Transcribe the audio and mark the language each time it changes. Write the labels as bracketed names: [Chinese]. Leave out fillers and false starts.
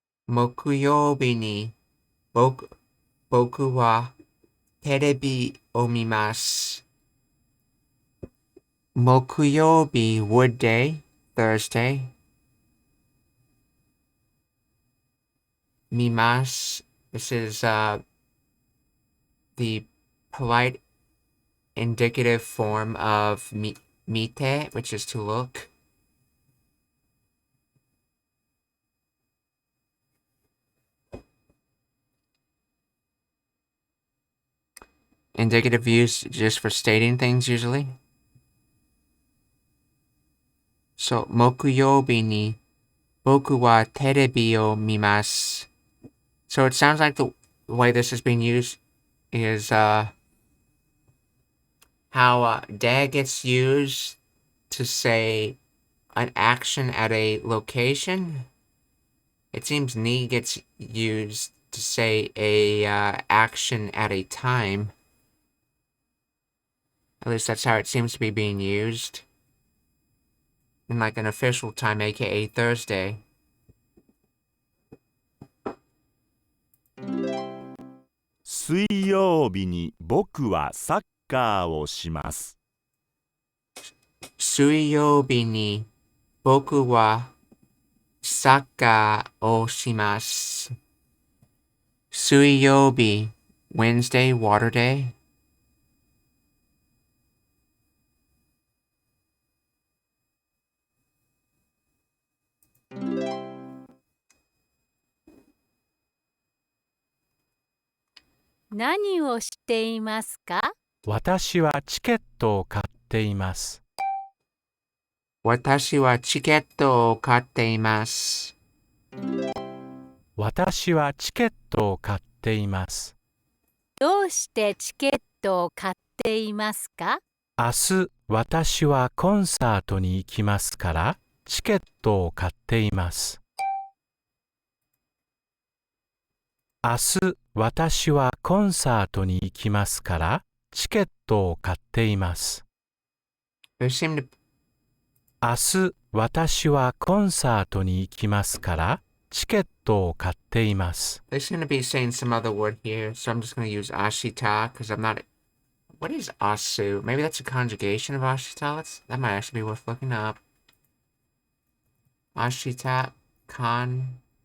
[Japanese] 木曜日に僕はテレビを見ます。 [English] 木曜日 would day, Thursday. [Japanese] 見ます. [English] This is the polite indicative form of mite, which is to look. Indicative used just for stating things usually. [Japanese] So, 木曜日に僕はテレビを見ます. [English] So it sounds like the way this is being used is how de gets used to say an action at a location. It seems ni gets used to say a action at a time. At least that's how it seems to be being used. In like an official time, aka Thursday. [Japanese] 水曜日に僕はサッカーをします。水曜日に僕はサッカーをします。 [English] 水曜日 Wednesday, water day. [Japanese] 何をしていますか？私はチケットを買っています。私はチケットを買っています。私はチケットを買っています。どうしてチケットを買っていますか？明日、私はコンサートに行きますから、チケットを買っています。明日、私はコンサートに行きますから、チケットを買っています。 [English] There seem to [Japanese] 明日、私はコンサートに行きますから、チケットを買っています。 [English] They seem to be saying some other word here, so I'm just going to use ashita because I'm not. What is asu? Maybe that's a conjugation of ashita. That might actually be worth looking up. Ashita conjugation.